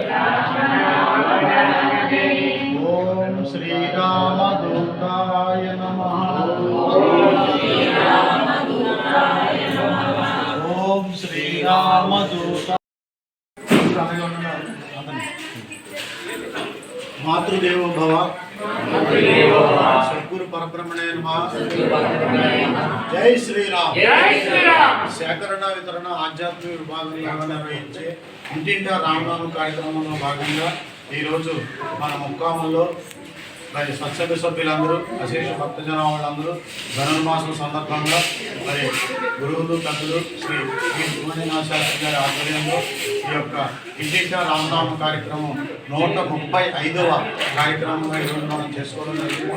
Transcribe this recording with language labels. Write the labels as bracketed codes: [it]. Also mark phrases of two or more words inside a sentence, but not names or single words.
[sa] ओम श्री राम दूताय नमः ओम श्री राम दूता मातृदेवो भव సద్గురు పరబ్రహ్మణే నమః. [te] జై శ్రీరామ్. సేకరణ వితరణ ఆధ్యాత్మిక విభాగంలో నిర్వహించే ఇంటింటా రామనామ కార్యక్రమంలో భాగంగా ఈరోజు మన ముక్కాముల్లో మరి స్వచ్ఛంద సభ్యులందరూ అశేష భక్తజన వాళ్ళందరూ ధనుర్మాసం సందర్భంగా మరి గురువులు పెద్దలు శ్రీ సుబ్రహ్మణ్య శాస్త్రి గారి ఆధ్వర్యంలో ఈ యొక్క ఇంటింటా రామనామ కార్యక్రమం 135వ కార్యక్రమంగా ఈరోజు మనం చేసుకోవడం జరిగింది.